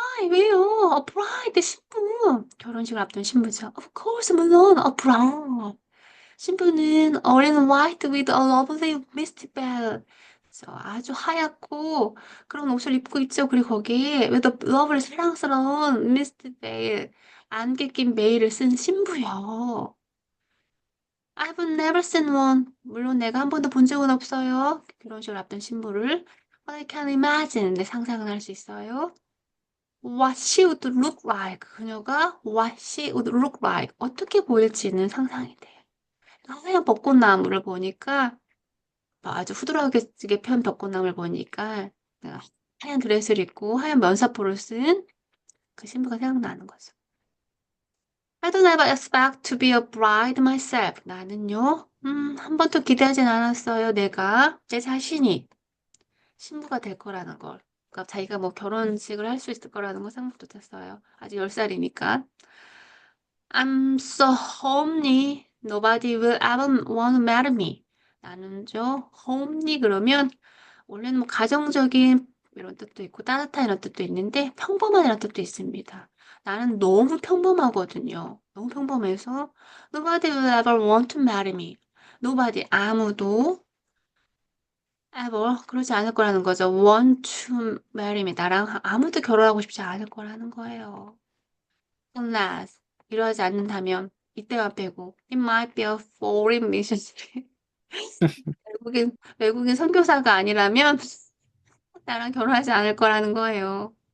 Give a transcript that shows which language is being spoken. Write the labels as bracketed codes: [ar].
[ko] 왜요? 브라이드 신부. 결혼식을 앞둔 신부죠. [en] Of course, [ko] 물론, 브라이드. 신부는 [en] all in white with a lovely misty veil. [ko] 그래서 아주 하얗고 그런 옷을 입고 있죠. 그리고 거기에 [en] with a lovely [ko] 사랑스러운 [en] misty veil. [ko] 안개 낀 베일을 쓴 신부요. [en] I've never seen one. [ko] 물론 내가 한 번도 본 적은 없어요. 결혼식을 앞둔 신부를. [en] But I can imagine. [ko] 내 상상은 할 수 있어요. [en] What she would look like. [ko] 그녀가 [en] what she would look like. [ko] 어떻게 보일지는 상상이 돼요. 하얀 벚꽃나무를 보니까 아주 후드라지게 편 벚꽃나무를 보니까 하얀 드레스를 입고 하얀 면사포를 쓴 그 신부가 생각나는 거죠. [en] I don't ever expect to be a bride myself. [ko] 나는요, 한 번도 기대하진 않았어요. 내 자신이 신부가 될 거라는 걸. 그러니까 자기가 뭐 결혼식을 할 수 있을 거라는 걸 생각 못 했어요. 아직 10살이니까. [en] I'm so homely. Nobody will ever want to marry me. [ko] 나누죠. homely 그러면 원래는 뭐 가정적인 이런 뜻도 있고 따뜻한 이런 뜻도 있는데 평범한 이런 뜻도 있습니다. 나는 너무 평범하거든요. 너무 평범해서 [en] nobody will ever want to marry me. [ko] nobody 아무도 [en] ever [ko] 그러지 않을 거라는 거죠. [en] want to marry me [ko] 나랑 아무도 결혼하고 싶지 않을 거라는 거예요. [en] unless [ko] 이러지 않는다면 이때만 빼고 [en] it might be a foreign missionary [ko] 외국인 선교사가 아니라면 나랑 결혼하지 않을 거라는 거예요.